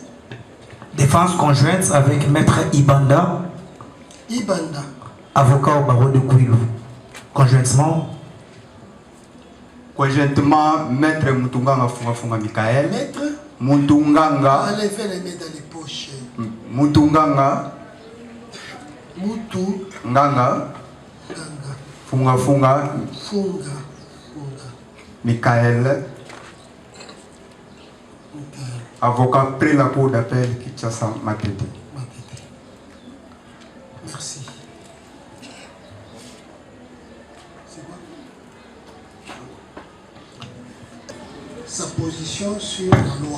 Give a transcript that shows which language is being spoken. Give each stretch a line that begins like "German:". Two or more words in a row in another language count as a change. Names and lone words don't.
French: Défense conjointe avec Maître Ibanda, Ibanda. avocat au barreau de Kouilou. Conjointement, Maître Mutunganga Funga Michael. Maître. Mutunganga. Allez faire les mains dans les poches. Mutunganga. Mutu. Nganga. Ganga. Funga. Funga. Michael. Avocat pris la cour d'appel Kinshasa Matete. Merci. C'est quoi? Sa position sur la loi.